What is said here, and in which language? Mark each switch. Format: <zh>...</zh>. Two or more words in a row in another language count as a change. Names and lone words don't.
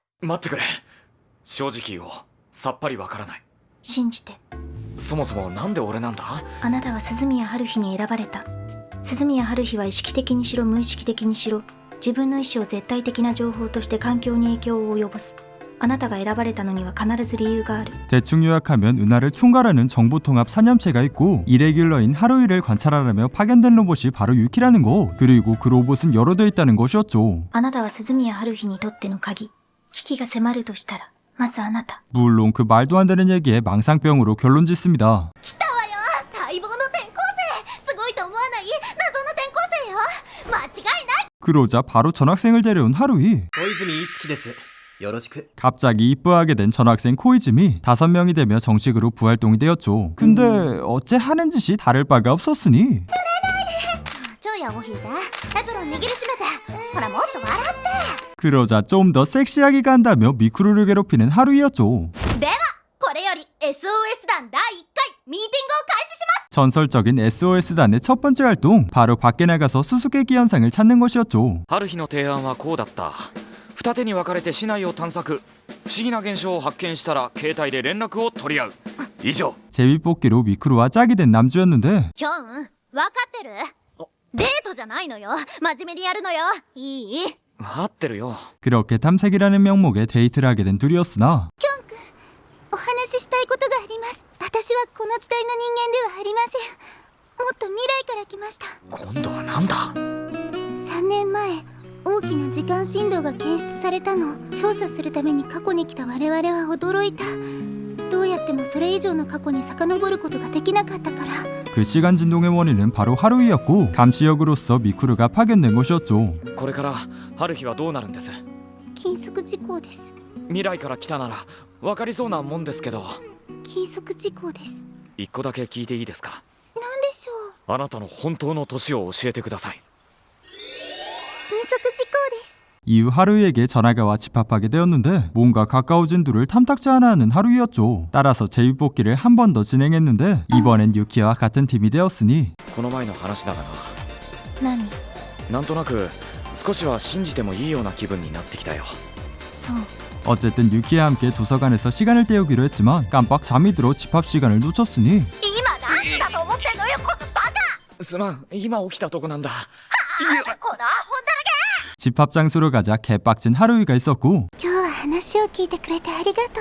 <ja>待ってくれ。正直言おう。さっぱりわからない。信じて。そもそもなんで俺なんだ？あなたは鈴宮春日に選ばれた。鈴宮春日は意識的にしろ無意識的にしろ、自分の意思を絶対的な情報として環境に影響を及ぼす。あなたが選ばれたのには必ず理由がある。</ja> <ko>대충 요약하면 은하를 총괄하는 정보통합 사념체가 있고 이레귤러인 하루이를 관찰하려며 파견된 로봇이 바로 유키라는 거. 그리고 그 로봇은 여러 대 있다는 것이었죠.</ko> <ja>あなたは鈴宮春日にとっての鍵。危機が迫るとしたら、まずあなた。</ja> <ko>물론 그 말도 안 되는 얘기에 망상병으로 결론 짓습니다.</ko> <ja>来たわよ、待望の転校生。すごいと思わない？謎の転校生よ。間違いない。</ja> <ko>그러자 바로 전학생을 데려온 하루이.</ko> <ja>小泉いつきです。よろしく。</ja> <ko>갑자기 이뻐하게 된 전학생 코이즈미. 5명이 되며 정식으로 부활동이 되었죠. 근데 어째 하는 짓이 다를 바가 없었으니</ko> <ja>超やを引いて、エプロン握りしめて。ほらもっと笑って。</ja> <ko>그러자 좀 더 섹시하게 간다며 미쿠루를 괴롭히는 하루이였죠.</ko> <ja>では、これより SOS 団第1回ミーティングを開始します。</ja> <ko>전설적인 SOS단의 첫 번째 활동. 바로 밖에 나가서 수수께끼 현상을 찾는 것이었죠.</ko> <ja>春日の提案はこうだった。二手に分かれて市内を探索。不思議な現象を発見したら携帯で連絡を取り合う。以上。</ja> <ko>제비뽑기로 미쿠루와 짝이 된 남주였는데</ko> <ja>キョン、分かってる？デートじゃないのよ。真面目にやるのよ。いい？分かってるよ。</ja> <ko>그렇게 탐색이라는 명목에 데이트를 하게 된 둘이었으나</ko> <ja>お話ししたいことがあります。私はこの時代の人間ではありません。もっと未来から来ました。今度はなんだ 3年前、大きな時間振動が検出されたの。調査するために過去に来た我々は驚いた。どうやってもそれ以上の過去に遡ることができなかったから。</ja> <ko>그 시간 진동의 원인은 바로 하루이였고 감시역으로서 미쿠루가 파견된 것이었죠.</ko> <ja>これから春日はどうなるんです？禁足事項です。未来から来たなら分かりそうなもんですけど。禁足事項です。一個だけ聞いていいですか？なんでしょう。あなたの本当の年を教えてください。禁足事項です。</ja> <ko>이후 하루이에게 전화가 와 집합하게 되었는데 뭔가 가까워진 둘을 탐탁지 않아 하는 하루이였죠. 따라서 제비뽑기를 한 번 더 진행했는데 이번엔 유키와 같은 팀이 되었으니</ko> <ja>この前の話だが何？な。なんとなく少しは信じてもいいような気分になってきたよ。そう。</ja> <ko>어쨌든 유키와 함께 도서관에서 시간을 때우기로 했지만 깜빡 잠이 들어 집합 시간을 놓쳤으니</ko> <ja>今何だと思ってんのよ、このバカ。すまん、今起きたとこなんだ。このアホだらけ。</ja> <ko>집합 장소로 가자 개빡친 하루이가 있었고</ko> <ja>今日は話を聞いてくれてありがとう。</ja>